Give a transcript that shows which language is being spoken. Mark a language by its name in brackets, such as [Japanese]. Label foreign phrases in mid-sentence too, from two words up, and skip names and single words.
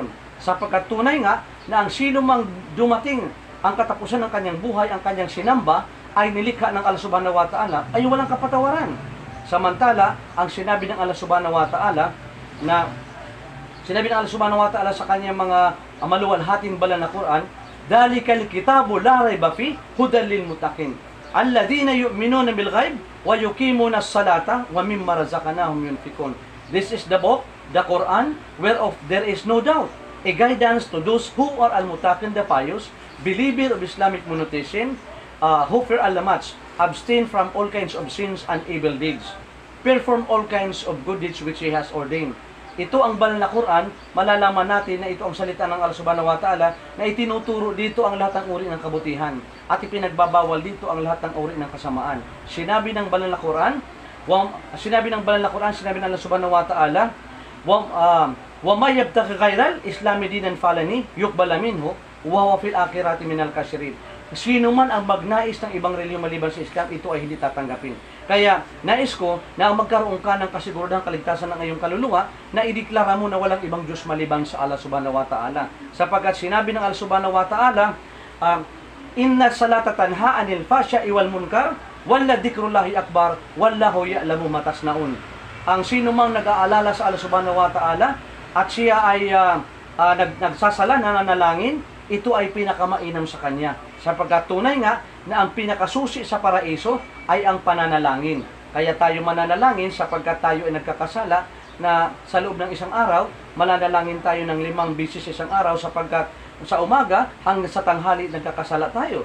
[Filipino] Sapagkat tunay nga na ang sino mang dumating ang katapusan ng kanyang buhay, ang kanyang sinamba, ay nilikha ng [Arabic] الله سبحانه وتعالى, [Filipino] ay walang kapatawaran. Samantala, ang sinabi ng [Arabic] الله سبحانه وتعالى [Filipino] na sinabi ng [Arabic] الله سبحانه وتعالى [Filipino] sa kanyang mga maluwalhating banal na Quran, [Arabic] ذلك الكتاب لا ريب في هدى للمتقين الذين يؤمنون بالغيب ويقيمون الصلاة ومما رزقناهم ينفقون. [English] This is the book, the Quran, whereof there is no doubt, a guidance to those who are al-muttaqin, the pious, believer of Islamic monotheism, who fear Allah much, abstain from all kinds of sins and evil deeds, perform all kinds of good deeds which He has ordained. [Filipino] Ito ang banal na Quran, malalaman natin na ito ang salita ng [Arabic] الله سبحانه وتعالى [Filipino] na itinuturo dito ang lahat ng uri ng kabutihan at ipinagbabawal dito ang lahat ng uri ng kasamaan. Sinabi ng banal na Quran, sinabi ng [Arabic] الله سبحانه وتعالى ومن يبتغ غير الإسلام دينا فلن يقبل منه وهو في الآخرة من الخاسرين. [Filipino] Sino man ang magnais ng ibang relihiyon maliban sa Islam, ito ay hindi tatanggapin. Kaya nais ko na magkaroon ka ng kasiguradang kaligtasan ng iyong kaluluwa na ideklara mo na walang ibang Diyos maliban sa [Arabic] الله سبحانه وتعالى. [Filipino] Sapagkat sinabi ng [Arabic] الله سبحانه وتعالى إن الصلاة تنهى عن الفحشاء والمنكر ولذكر الله أكبر والله يعلم ما تصنعون. [Filipino] Ang sino mang nag-aalala sa [Arabic] الله سبحانه وتعالى [Filipino] at siya ay nagsasala, nananalangin, ito ay pinakamainam sa kanya. Sapagkat tunay nga na ang pinakasusi sa paraiso ay ang pananalangin. Kaya tayo mananalangin sapagkat tayo ay nagkakasala na sa loob ng isang araw, mananalangin tayo ng 5 beses isang araw sapagkat sa umaga hanggang sa tanghali nagkakasala tayo.